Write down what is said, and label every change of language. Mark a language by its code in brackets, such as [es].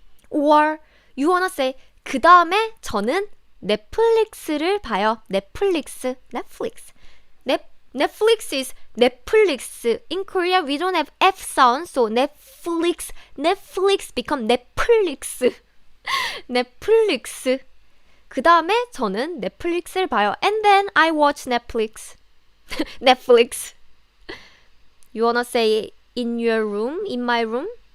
[en] Or you want to say [ko] 그 다음에 저는 넷플릭스를 봐요. [en] Netflix. Netflix is Netflix. In Korea, we don't have F sound, so Netflix become Netflix. Netflix. [ko] 그 다음에 저는 넷플릭스를 봐요. [en] And then I watch Netflix. Netflix. You wanna say in your room, in my room?